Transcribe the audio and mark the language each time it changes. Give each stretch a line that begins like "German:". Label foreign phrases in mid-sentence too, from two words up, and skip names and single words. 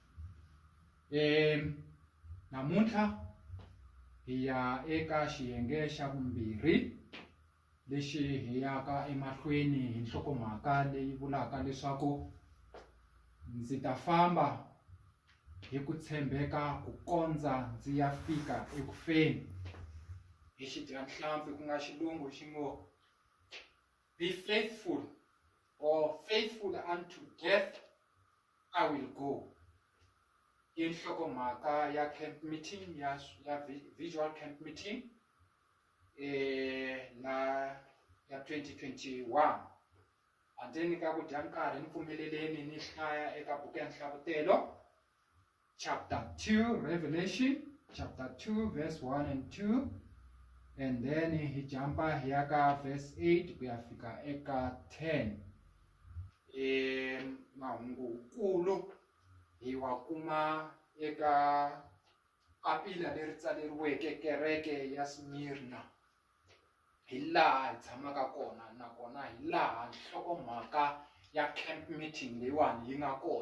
Tsonga: Namuntlha hi ya eka xiyenge xa vumbirhi lexi hi yaka emahlweni hi nhlokomhaka leyi vulaka leswaku ndzi ta famba hi ku tshembeka ku kondza ndzi ya fika ekufeni. Hi xidyahlampfi ku nga xilungu xi ngo
English: be faithful or faithful unto death I will go.
Tsonga: I nhlokomhaka ya
English: camp meeting
Tsonga: ya
English: visual camp meeting
Tsonga: na ya 2021. Handeni ka ku dya nkarhi ni pfumeleleni ni hlaya eka buku ya Nhlavutelo
English: chapter 2 Revelation chapter 2 verse 1 and 2 and then
Tsonga: hi jumpa hi ya ka verse 8 ku ya fika eka 10. Mahungukulu hi wa kuma eka papila leri tsaleriweke kereke ya Smirna. Hi laha hi tshamaka kona, nakona hi laha nhlokomhaka ya
English: camp meeting
Tsonga: leyiwani yi nga kona.